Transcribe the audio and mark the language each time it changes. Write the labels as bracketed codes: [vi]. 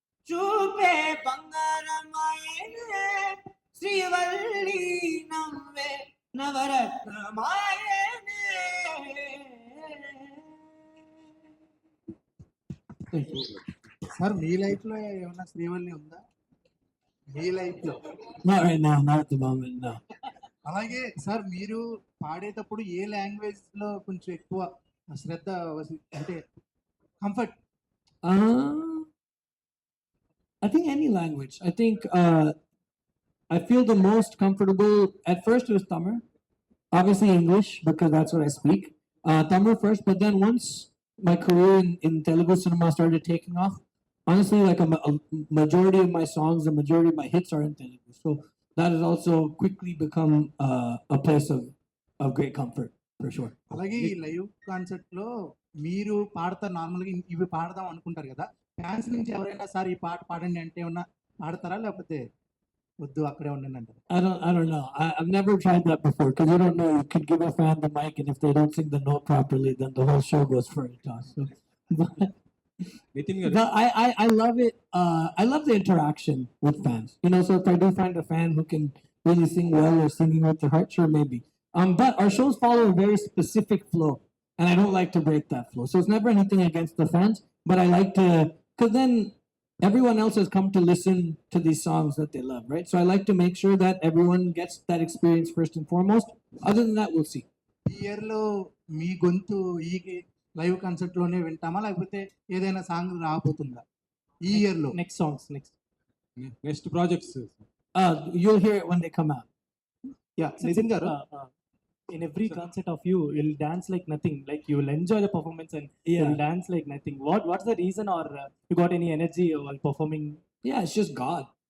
[te] చూపే బంగారమాయనే శ్రీవల్లి, నవ్వే నవరత్నమాయనే. సార్ మీ లైఫ్ లో ఏమన్నా శ్రీవల్లి ఉందా మీ లైఫ్ లో? [en] Not right now, not at the moment, no. [te] అలాగే సార్ మీరు పాడేటప్పుడు ఏ లాంగ్వేజ్ లో కొంచెం ఎక్కువ శ్రద్ధ అంటే comfort? [en] I think any language. I think I feel the most comfortable. At first, it was Tamil, obviously English because that's what I speak. Tamil first, but then once my career in Telugu cinema started taking off, honestly, like a majority of my songs, the majority of my hits are in Telugu. So that has also quickly become a place of great comfort for sure. [te] అలాగే ఈ live concert లో మీరు పాడతారు, normal గా ఇవి పాడదాం అనుకుంటారు కదా, ఫ్యాన్స్ నుంచి ఎవరైనా సార్ ఈ పాట పాడండి అంటే ఏమన్నా పాడతారా, లేకపోతే వద్దు అక్కడే ఉండండి అంటారు? [en] I don't know. I've never tried that before because you don't know. You could give a fan the mic, and if they don't sing the note properly, then the whole show goes for a toss. So, [te] Nitin గారు [en] but I love it. I love the interaction with fans. So if I do find a fan who can really sing well or singing with their heart, sure, maybe. But our shows follow a very specific flow, and I don't like to break that flow. So it's never anything against the fans, but I like to, because then everyone else has come to listen to these songs that they love, right? So I like to make sure that everyone gets that experience first and foremost. Other than that, we'll see. [te] ఈ year లో మీ గొంతు ఈ live concert లోనే వింటామా, లేకపోతే ఏదైనా song రాబోతుందా ఈ year లో? [en] Next songs, next. Next projects You'll hear it when they come out. [te] Yeah Nitin గారు, [en] In every concert of you, you'll dance like nothing. Like you will enjoy the performance and you'll dance like nothing. What's the reason, or you got any energy while performing? Yeah, it's just God.